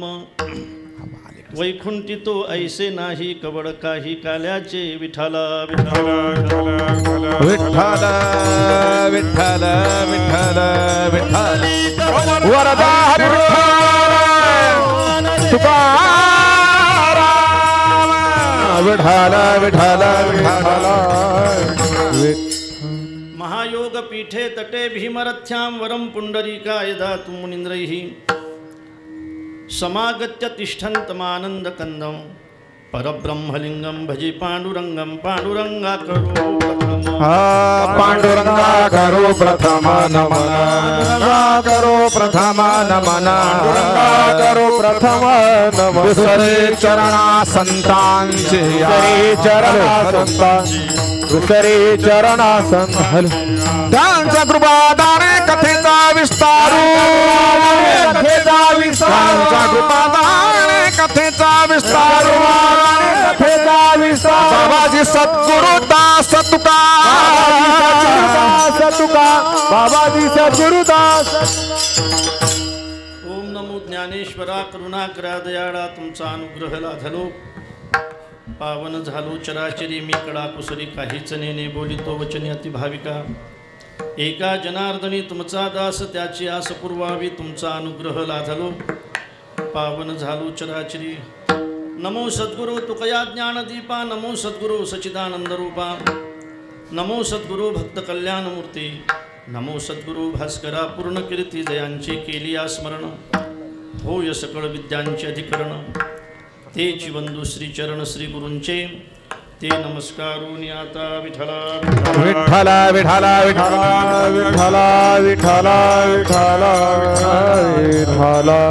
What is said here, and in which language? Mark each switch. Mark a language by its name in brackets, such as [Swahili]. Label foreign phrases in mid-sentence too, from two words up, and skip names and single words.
[Marathi] वैकुंठी तो ऐसे नाही कवड काही काल्याचे, विठ्ठला विठ्ठला विठ्ठल विठ्ठल विठ्ठल विठ्ठल वरदा हरी तुकाराम विठ्ठल विठ्ठल विठ्ठल। [Sanskrit] महायोग पीठे तटे भीमरथ्यां वरं पुंडरीकाय दातुं मुनीन्द्रैः समागत्य तिष्ठन्तमानन्दकन्दं परब्रह्मलिंगं भजे पांडुरंगं। [Marathi] पांडुरंगा करो प्रथम पांडुरंगा करो प्रथम नमन, करो प्रथम नमन, करो प्रथम नमन। दुसरे चरणा संतांचे, चरणा संतांचे, दुसरे चरणा संतान त्यांच्या कृपादाने कथेचा विस्तारू, कथेचा विस्तार, कृपादाने कथेचा विस्तारू, कथेचा विस्तार। बाबाजी सद्गुरु दास तुका, तुका बाबाजी सद्गुरु दास। ओम नमो ज्ञानेश्वरा करुणाकरा दयाळा, तुमचा अनुग्रह लाधलो पावन झालो चराचरी। मी कडा कुसरी काहीच नेने, बोलितो वचने अति भाविका। एका जनार्दनी तुमचा दास, त्याची आस पुरवावी। तुमचा अनुग्रह लाधलो पावन झालो चराचरी। नमो सद्गुरु तुकया ज्ञानदीपा, नमो सद्गुरु सच्चिदानंद रूपा, नमो सद्गुरु भक्त कल्याणमूर्ती, नमो सद्गुरु भास्करा पूर्ण कीर्ती। जयांचे केली स्मरण, होय सकळ विद्यांचे अधिकरण। तेची बंधू श्री चरण श्री गुरूंचे, ते नमस्कारून आता विठ्ठला विठ्ठल विठ्ठल विठ्ठल विठ्ठल विठ्ठल विठ्ठल विठ्ठल।